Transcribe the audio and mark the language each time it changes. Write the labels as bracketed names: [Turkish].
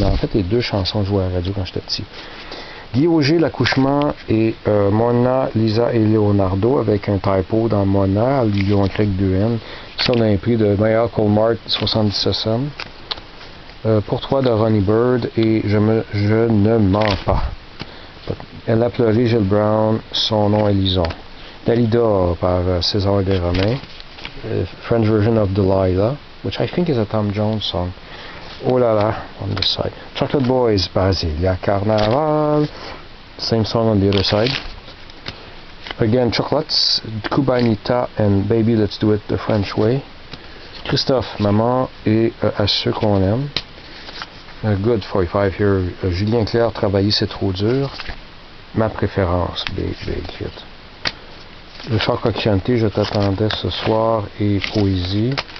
[French] Mais en fait, les deux chansons que je jouais à la radio quand j'étais petit. Guy Auger, L'accouchement, et Mona, Lisa et Leonardo, avec un typo dans Mona, ils ont écrit avec 2 N. Ça, on a un prix de meilleur Colmart, 77 cents. Pour toi, de Ronnie Bird, et Je ne mens pas. Elle a pleuré, Gilles Brown, Son nom est Lison. Dalida par César Desromains. [English] French version of Delilah, which I think is a Tom Jones song. Oh la la, on this side. Chocolate Boys, Basilia Carnaval. Same song on the other side. Again, Chocolates, Cubanita and Baby Let's Do It the French Way. [French] Christophe, Maman et À ceux qu'on aime. [English] Good 45 here. [French] Julien Clerc, Travailler c'est trop dur. Ma préférence, [English] big hit. [French] Le Choc Chanté, Je t'attendais ce soir et Poésie.